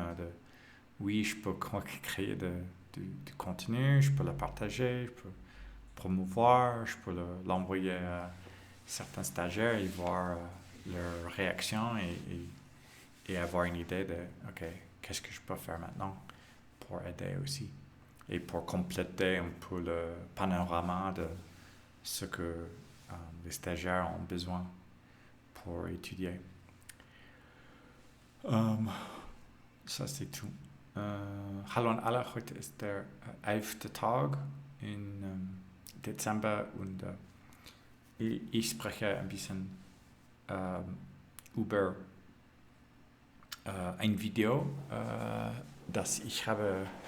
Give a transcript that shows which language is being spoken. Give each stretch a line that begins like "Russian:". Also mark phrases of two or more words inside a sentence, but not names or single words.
French: Oui, je peux créer du contenu, je peux le partager, je peux promouvoir, je peux l'envoyer à certains stagiaires et voir leur réaction et avoir une idée de, OK, qu'est-ce que je peux faire maintenant pour aider aussi et pour compléter un peu le panorama de ce que les stagiaires ont besoin pour étudier. Ça, c'est tout.
German: Hallo an alle, heute ist der 11. Tag in Dezember und ich spreche ein bisschen über ein Video, das ich habe